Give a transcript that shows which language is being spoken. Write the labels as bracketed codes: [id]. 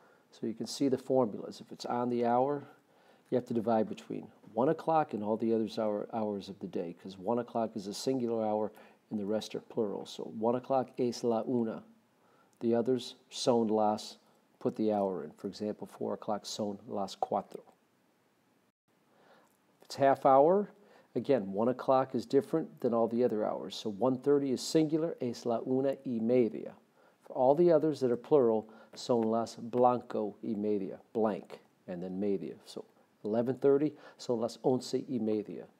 [en] So you can see the formulas. If it's on the hour, you have to divide between 1 o'clock and all the other hours of the day, because 1 o'clock is a singular hour and the rest are plural. So 1 o'clock [es] es la una. [en] The others, [es] son las, [en] put the hour in. For example, 4 o'clock, [es] son las cuatro. [en] If it's half hour, again, 1 o'clock is different than all the other hours. So 1:30 is singular, [es] es la una y media. [en] For all the others that are plural, [es] son las blanco y media, [en] blank, and then media. So 11:30, [es] son las 11 y media.